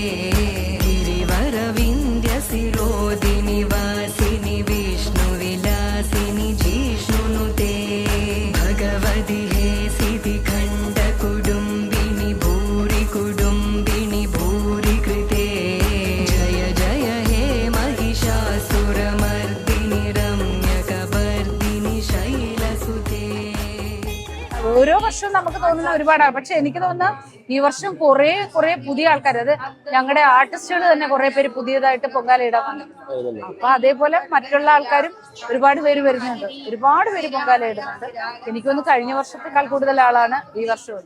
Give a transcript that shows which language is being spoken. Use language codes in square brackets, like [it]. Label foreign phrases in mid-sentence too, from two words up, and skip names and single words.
[sa] गिरिवरविन्द्य शिरोदिनि वासिनि विष्णुविलासिनि जिष्णुनुते भगवति हे सिद्धिखण्ड कुडुम्बिनि भूरि कुडुम्बिनि भूरि कृते जय जय हे महिषासुरमर्दिनि रम्यकवर्दिनि शैलसुते. [ml] ഓരോ വർഷവും നമുക്ക് തോന്നുന്ന ഒരുപാടാണ്. പക്ഷെ എനിക്ക് തോന്നുന്ന ഈ വർഷം കുറെ പുതിയ ആൾക്കാർ, അത് ഞങ്ങളുടെ ആർട്ടിസ്റ്റുകൾ തന്നെ കുറെ പേര് പുതിയതായിട്ട് പൊങ്കാല ഇടാൻ വന്നിട്ടുണ്ട്. അപ്പൊ അതേപോലെ മറ്റുള്ള ആൾക്കാരും ഒരുപാട് പേര് വരുന്നുണ്ട്, ഒരുപാട് പേര് പൊങ്കാല ഇടുന്നുണ്ട്. എനിക്കൊന്ന് കഴിഞ്ഞ വർഷത്തേക്കാൾ കൂടുതൽ ആളാണ് ഈ വർഷവും.